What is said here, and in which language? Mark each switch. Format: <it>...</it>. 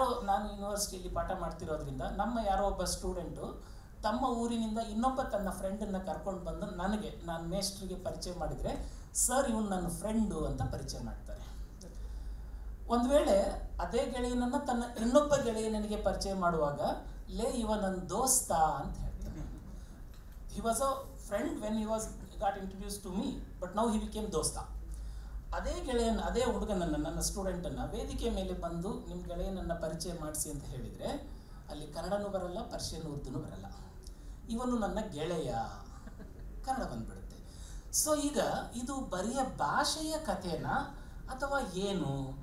<kn>ನಾನು ಯೂನಿವರ್ಸಿಟಿಯಲ್ಲಿ ಪಾಠ ಮಾಡ್ತಿರೋದ್ರಿಂದ ಯಾರೋ ಒಬ್ಬ ಸ್ಟೂಡೆಂಟು ತಮ್ಮ ಊರಿನಿಂದ ಇನ್ನೊಬ್ಬ ತನ್ನ ಫ್ರೆಂಡನ್ನು ಕರ್ಕೊಂಡು ಬಂದು ನಾನು ಮೇಸ್ಟ್ರಿಗೆ ಪರಿಚಯ ಮಾಡಿದರೆ, ಸರ್ ಇವನು ನನ್ನ ಫ್ರೆಂಡು ಅಂತ ಪರಿಚಯ ಮಾಡ್ತಾರೆ. ಒಂದು ವೇಳೆ ಅದೇ ಗೆಳೆಯನನ್ನು ತನ್ನ ಇನ್ನೊಬ್ಬ ಗೆಳೆಯನಿಗೆ ಪರಿಚಯ ಮಾಡುವಾಗ, ಇವ ನನ್ನ ದೋಸ್ತ ಅಂತ ಹೇಳ್ತಾರೆ.</kn> <en>He was a friend when he got introduced to me, but now he became dosta.</en> <kn>ಅದೇ ಗೆಳೆಯನ, ಅದೇ ಹುಡುಗನನ್ನು, ನನ್ನ ಸ್ಟೂಡೆಂಟನ್ನು ವೇದಿಕೆ ಮೇಲೆ ಬಂದು ನಿಮ್ಮ ಗೆಳೆಯನನ್ನು ಪರಿಚಯ ಮಾಡಿಸಿ ಅಂತ ಹೇಳಿದರೆ ಅಲ್ಲಿ ಕನ್ನಡನೂ ಬರಲ್ಲ, ಪರ್ಷಿಯನ್ ಉರ್ದುನೂ ಬರಲ್ಲ. ಇವನು ನನ್ನ ಗೆಳೆಯ, ಕನ್ನಡ ಬಂದ್ಬಿಡುತ್ತೆ. ಸೊ ಈಗ ಇದು ಬರಿಯ ಭಾಷೆಯ ಕಥೆನಾ ಅಥವಾ ಏನು?</kn>